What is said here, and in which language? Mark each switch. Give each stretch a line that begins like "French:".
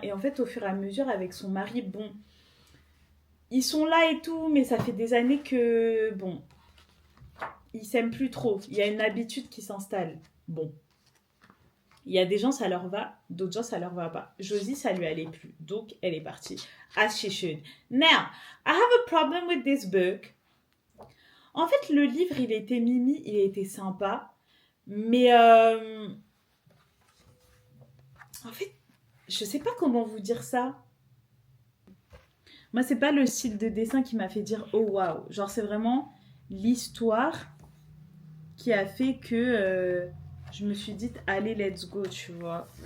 French: Et en fait, au fur et à mesure, avec son mari, bon, ils sont là et tout, mais ça fait des années que, bon, ils s'aiment plus trop. Il y a une habitude qui s'installe. Bon. Il y a des gens, ça leur va, d'autres gens, ça leur va pas. Josie, ça lui allait plus. Donc, elle est partie. As she should.
English: Now, I have a problem with this book.
French: En fait, le livre, il était mimi, il était sympa. Mais, en fait, je sais pas comment vous dire ça. Moi, c'est pas le style de dessin qui m'a fait dire oh waouh. Genre, c'est vraiment l'histoire qui a fait que je me suis dit allez, let's go, tu vois.